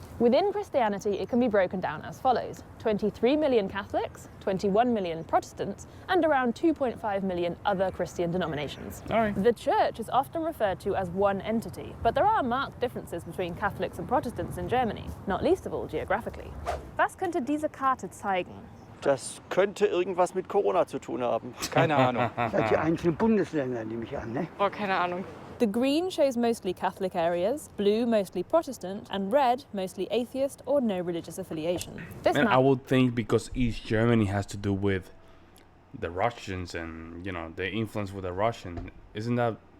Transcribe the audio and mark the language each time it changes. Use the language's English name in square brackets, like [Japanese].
[English] Within Christianity, it can be broken down as follows: 23 million Catholics, 21 million Protestants, and around 2.5 million other Christian denominations. All right. The Church is often referred to as one entity, but there are marked differences between Catholics and Protestants in Germany, not least of all geographically. [German] Was könnte diese Karte zeigen? Das könnte irgendwas mit Corona zu tun haben. Keine Ahnung. Die einzelnen Bundesländer nehme ich an, ne? Oh, keine Ahnung. [English] The green shows mostly Catholic areas, blue mostly Protestant, and red mostly atheist or no religious affiliation. This And map I would think because East Germany has to do with the Russians and the influence with the Russian, isn't that?